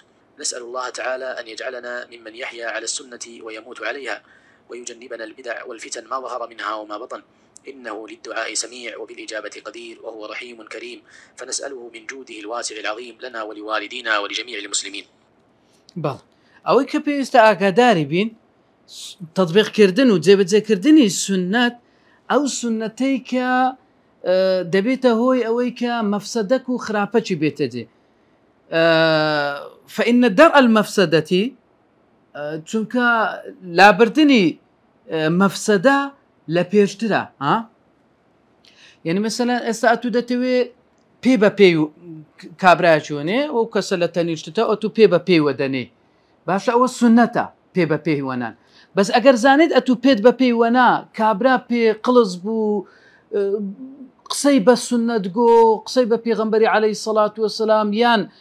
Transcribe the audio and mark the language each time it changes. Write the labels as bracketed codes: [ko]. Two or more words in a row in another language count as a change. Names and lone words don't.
[ar] نسأل الله تعالى أن يجعلنا ممن يحيا على السنة ويموت عليها، ويجنبنا البدع والفتن ما ظهر منها وما بطن، إنه للدعاء سميع وبالإجابة قدير، وهو رحيم كريم، فنسأله من جوده الواسع العظيم لنا ولوالدينا ولجميع المسلمين. [ckb] بەڵ ئەوەی کە پێویستە ئاگاداری بین تطبیقکردن و جێبەجێکردنی سنەت ئەو سنەتەی کە دەبێتە هۆی ئەوەی کە مەفسەدەک و خراپەکی بێتە جێ [ar] فإن درء المفسدة [ckb] چونکە لابردنی مەفسەدە لە پێشترە یعنی مەسەلەن ئێستا ئەتوو دەتەوێت پێ بە پێی و کابراچوانێ ئەو کەسە لە تەنیشتە ئەتوو پێ بە پێی وەدەنێ باشە ئەوە سنەتە پێ بە پێی وەنان بەس ئەگەر زانێت ئەتوو پێت بە پێی وەنا کابرا پێ قڵز بوو قسەی بە سنەت گۆ قسەی بە پێغەمبەری [ar] عەلەیهی سەڵات وەسەلام [ckb] یان